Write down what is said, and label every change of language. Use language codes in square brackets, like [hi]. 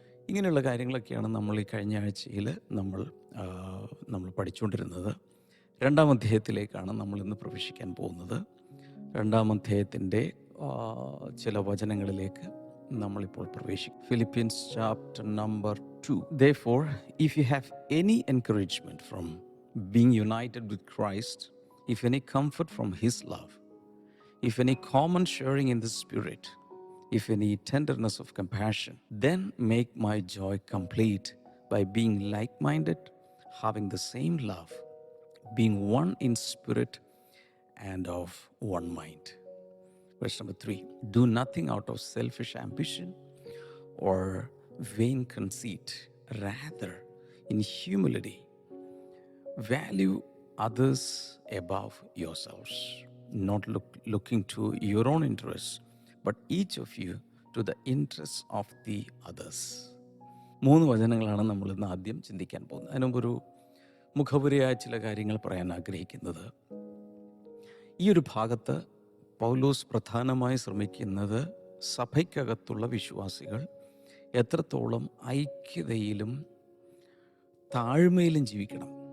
[ml] ഇങ്ങനെയുള്ള കാര്യങ്ങളൊക്കെയാണ് നമ്മൾ ഈ കഴിഞ്ഞ ആഴ്ചയിൽ നമ്മൾ പഠിച്ചുകൊണ്ടിരുന്നത്. 2-ാം അധ്യായത്തിലേക്കാണ് നമ്മൾ ഇന്ന് പ്രവേശിക്കാൻ പോകുന്നത്. 2-ാം അധ്യായത്തിൻ്റെ ചില വചനങ്ങളിലേക്ക് നമ്മളിപ്പോൾ പ്രവേശിക്കും. Philippians chapter number 2. [en] Therefore, if you have any encouragement from being united with Christ, if any comfort from His love, if any common sharing in the Spirit, if any tenderness of compassion, then make my joy complete by being like-minded, having the same love, being one in spirit and of one mind. Verse number 3. Do nothing out of selfish ambition or vain conceit. Rather, in humility, value others above yourselves, not looking to your own interests, but each of you to the interests of the others. [ml] 3 വചനങ്ങളാണ് നമ്മൾ ഇന്ന് ആദ്യം ചിന്തിക്കാൻ പോകുന്നത്. അതിനുമ്പൊരു മുഖപുരയായ ചില കാര്യങ്ങൾ പറയാൻ ആഗ്രഹിക്കുന്നത്, ഈ ഒരു ഭാഗത്ത് പൗലോസ് പ്രധാനമായി ശ്രമിക്കുന്നത് സഭയ്ക്കകത്തുള്ള വിശ്വാസികൾ എത്രത്തോളം ഐക്യതയിലും താഴ്മയിലും ജീവിക്കണം.